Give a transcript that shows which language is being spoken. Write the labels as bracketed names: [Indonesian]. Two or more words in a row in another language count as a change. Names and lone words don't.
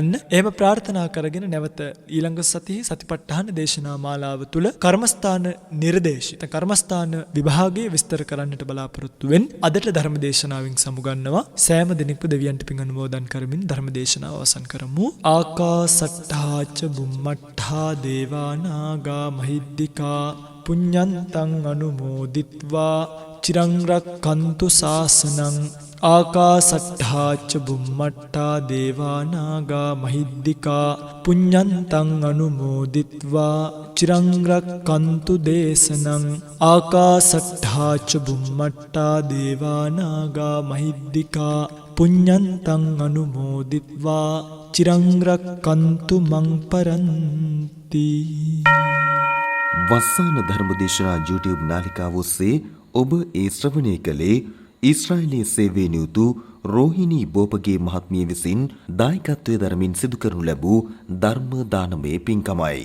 [Sinhala] එහෙම ප්‍රාර්ථනා කරගෙන නැවත ඊළඟ සතියේ සතිපට්ඨාන දේශනා මාලාව තුල කර්මස්ථාන නිර්දේශිත කර්මස්ථාන විභාගයේ විස්තර කරන්නට බලාපොරොත්තු වෙන්. අදට ධර්ම දේශනාවෙන් සමුගන්නවා. සෑම දිනෙක දෙවියන්ට පින් අනුමෝදන් කරමින් ධර්ම දේශනාව අවසන් කරමු. [Pali] ආකාසට්ඨා ච බුම්මට්ඨා දේවා නාග මහිද්దికා පුඤ්ඤන්තං අනුමෝදිත්වා චිරං රක්ඛන්තු ශාසනං. ආකාසට්ඨා ච බුම්මට්ඨා දේවා නාග මහිද්దికා පුඤ්ඤන්තං අනුමෝදිත්වා චිරං රක්ඛන්තු දේශනං. ආකාසට්ඨා ච බුම්මට්ඨා දේවා නාග මහිද්దికා පුඤ්ඤන්තං අනුමෝදිත්වා චිරං රක්ඛන්තු මං පරන්ති. [Sinhala] වස්සාන ධර්මදේශනා YouTube නාලිකාව ඔස්සේ ඔබ ඒ ශ්‍රවණය කළේ ඊශ්‍රායලයේ සේවයේ නියුතු රෝහිණී බෝපගේ මහත්මිය විසින් දායකත්වයේ දරමින් සිදු කරනු ලැබූ ධර්ම දානමය පින්කමයි.